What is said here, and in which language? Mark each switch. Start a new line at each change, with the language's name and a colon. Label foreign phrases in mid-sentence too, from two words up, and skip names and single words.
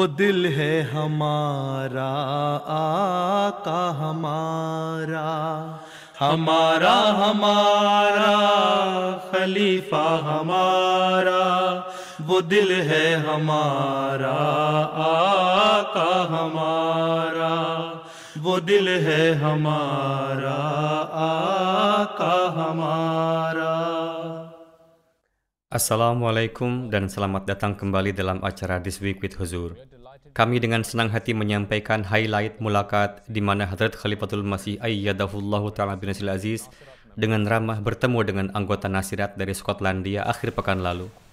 Urdu: دل ہے ہمارا، آقا ہمارا، ہمارا ہمارا خلیفہ ہمارا، وہ دل ہے ہمارا، آقا ہمارا، وہ دل ہے ہمارا، آقا ہمارا.
Indonesian: Assalamualaikum dan selamat datang kembali dalam acara This Week with Huzur. Kami dengan senang hati menyampaikan highlight mulakat di mana Hadrat Khalifatul Masih Ayyadahullahu Ta'ala bin Nasiril Aziz dengan ramah bertemu dengan anggota nasirat dari Skotlandia akhir pekan lalu.